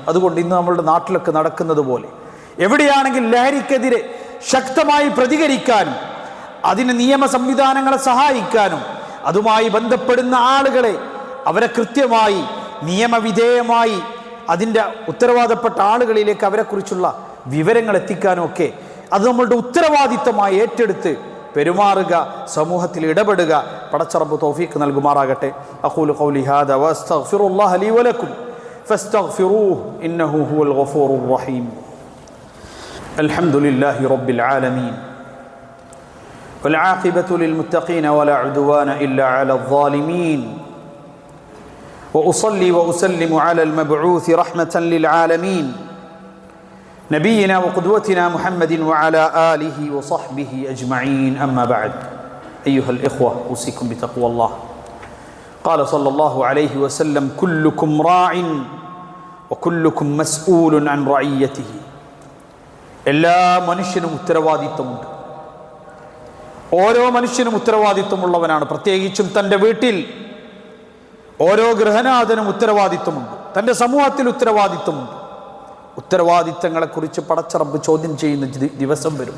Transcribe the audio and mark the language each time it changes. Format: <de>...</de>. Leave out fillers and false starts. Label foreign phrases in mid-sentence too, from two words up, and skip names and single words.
<ml>അതുകൊണ്ട് ഇന്ന് നമ്മളുടെ നാട്ടിലൊക്കെ നടക്കുന്നത് പോലെ എവിടെയാണെങ്കിൽ ലഹരിക്കെതിരെ ശക്തമായി പ്രതികരിക്കാനും അതിന് നിയമ സംവിധാനങ്ങളെ സഹായിക്കാനും അതുമായി ബന്ധപ്പെടുന്ന ആളുകളെ അവരെ കൃത്യമായി നിയമവിധേയമായി അതിൻ്റെ ഉത്തരവാദപ്പെട്ട ആളുകളിലേക്ക് അവരെക്കുറിച്ചുള്ള വിവരങ്ങൾ എത്തിക്കാനും ഒക്കെ അത് നമ്മളുടെ ഉത്തരവാദിത്തമായി ഏറ്റെടുത്ത് പെരുമാറുക, സമൂഹത്തിൽ ഇടപെടുക. പടച്ച റബ്ബ് തൗഫീഖ് നൽകുമാറാകട്ടെ.</ml> <ar>أقول قولي هذا وأستغفر الله لي ولكم فاستغفروه إنه هو الغفور الرحيم. الحمد لله رب العالمين والعاقبة للمتقين ولا عدوان إلا على الظالمين وأصلي وأسلم على المبعوث رحمة للعالمين نبينا وقدوتنا محمد وعلى آله وصحبه أجمعين. أما بعد، أيها الإخوة، أوصيكم بتقوى الله. قال صلى الله عليه وسلم كلكم راع وكلكم مسؤول عن رعيته.</ar> <ml>എല്ലാ മനുഷ്യനും ഉത്തരവാദിത്വമുണ്ട്. ഓരോ മനുഷ്യനും ഉത്തരവാദിത്വമുള്ളവനാണ്. പ്രത്യേകിച്ചും തൻ്റെ വീട്ടിൽ ഓരോ ഗൃഹനാഥനും ഉത്തരവാദിത്വമുണ്ട്. തൻ്റെ സമൂഹത്തിൽ ഉത്തരവാദിത്വമുണ്ട്. ഉത്തരവാദിത്തങ്ങളെക്കുറിച്ച് പടച്ച റബ്ബ് ചോദ്യം ചെയ്യുന്ന ദിവസം വരും.</ml>